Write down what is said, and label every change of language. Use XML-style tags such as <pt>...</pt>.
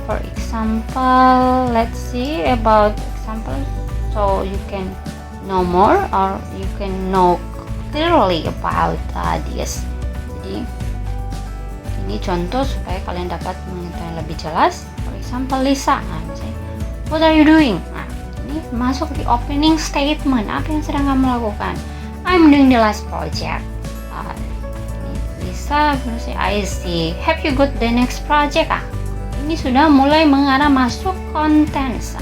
<en>For example, let's see about example, so you can know more or you can know clearly about this.</en> <id>Jadi ini contoh supaya kalian dapat mengetahui lebih jelas.</id> <en>For example, Lisa, misalnya, what are you doing?</en> <id>Ini masuk di opening statement. Apa yang sedang kamu lakukan?</id> <en>I'm doing the last project. Lisa, I see. Have you got the next project?</en> <id>Ini sudah mulai mengarah masuk konten.</id>